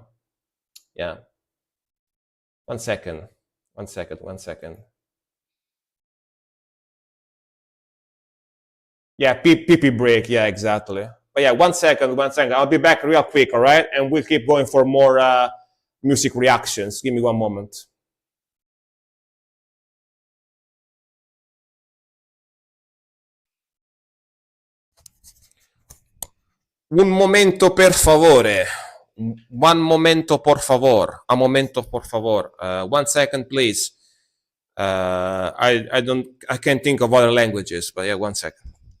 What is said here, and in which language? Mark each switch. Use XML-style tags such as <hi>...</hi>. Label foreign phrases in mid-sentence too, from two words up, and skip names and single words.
<en>Yeah. 1 second. 1 second. 1 second. Yeah, pee break. Yeah, exactly. But yeah, 1 second. 1 second. I'll be back real quick. All right, and we'll keep going for more music reactions. Give me one moment.</en> <it>Un momento, per favore.</it> <es>One momento, por favor. A momento, por favor.</es> <en>1 second, please. I can't think of other languages, but yeah, 1 second.</en>